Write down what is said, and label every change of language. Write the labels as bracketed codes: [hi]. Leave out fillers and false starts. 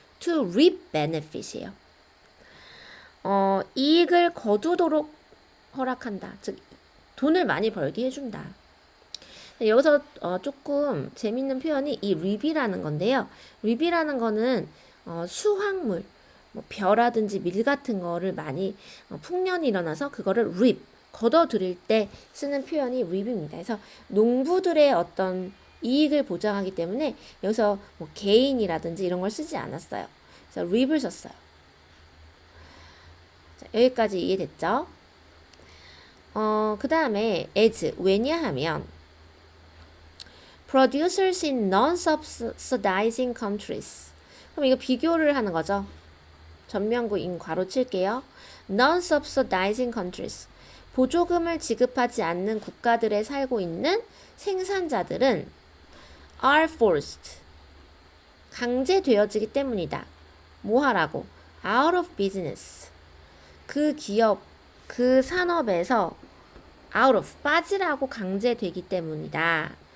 [en] to reap benefit이에요. [ko] 이익을 거두도록 허락한다. 즉 돈을 많이 벌게 해준다. 여기서 조금 재밌는 표현이 이 reap이라는 건데요. reap이라는 거는 수확물, 벼라든지 밀 같은 거를 많이 풍년이 일어나서 그거를 reap, 거둬들일 때 쓰는 표현이 reap입니다. 그래서 농부들의 어떤 이익을 보장하기 때문에 여기서 개인이라든지 이런 걸 쓰지 않았어요. 그래서 reap을 썼어요. 자, 여기까지 이해됐죠? 그 다음에 [en] as, [ko] 왜냐하면 [en] producers in non-subsidizing countries. [ko] 그럼 이거 비교를 하는 거죠. 전면구인 괄호 칠게요. [en] non-subsidizing countries. [ko] 보조금을 지급하지 않는 국가들에 살고 있는 생산자들은 [en] are forced. [ko] 강제되어지기 때문이다. 뭐 하라고? [en] out of business. [ko] 그 기업, 그 산업에서 out of, 빠지라고 강제되기 때문이다.